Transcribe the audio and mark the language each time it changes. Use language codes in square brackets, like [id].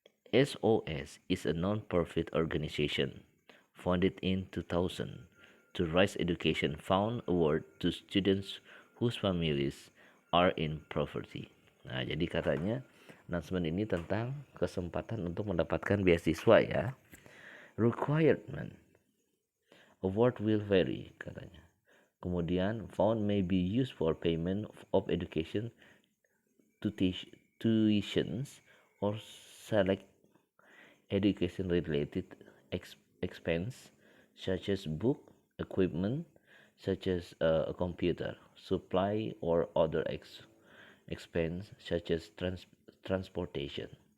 [en] SOS is a non-profit organization founded in 2000 to raise education fund award to students whose families are in poverty. [id] Nah, jadi katanya announcement ini tentang kesempatan untuk mendapatkan beasiswa ya. [en] Requirement. Award will vary [id] katanya. Kemudian [en] fund may be used for payment of education tuitions or select education related expense such as book, equipment such as a computer, supply or other expense such as transportation.